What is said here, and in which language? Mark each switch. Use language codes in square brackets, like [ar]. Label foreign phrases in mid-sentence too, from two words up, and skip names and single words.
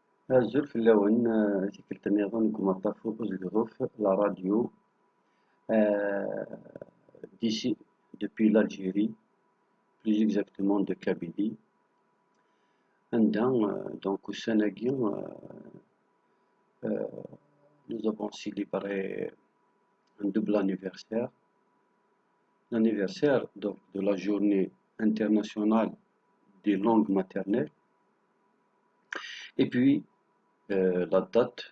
[kab] Azul fell-awen, tikelt-nniḍen deg umaṭṭaf uzegḍuf [fr] la radio, d'ici, depuis l'Algérie, plus exactement de Kabylie. [kab] Anda, donc ussan-agi, [fr] nous avons célébré un double anniversaire. L'anniversaire donc de la journée internationale des langues maternelles, et puis la date